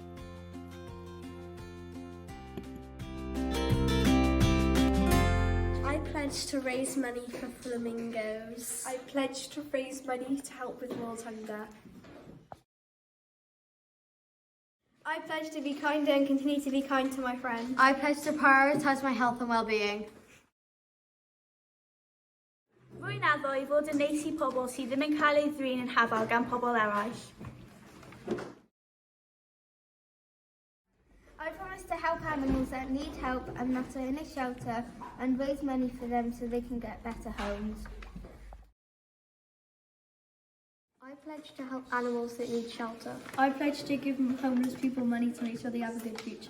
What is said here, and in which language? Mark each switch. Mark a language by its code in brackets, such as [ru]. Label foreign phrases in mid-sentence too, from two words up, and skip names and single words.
[en] I pledge to raise money for flamingos. I pledge to raise money to help with world hunger. I pledge to be kinder and continue to be kind to my friends. I pledge to prioritise my health and well-being. [cy] Rwy'n addo I fod yn neis I pobl sydd ddim yn cael ei ddrin yn hafal gan pobl eraill. [en] I promise to help animals that need help and that are in a shelter and raise money for them so they can get better homes. I pledge to help animals that need shelter. I pledge to give homeless people money to make sure they have a good future.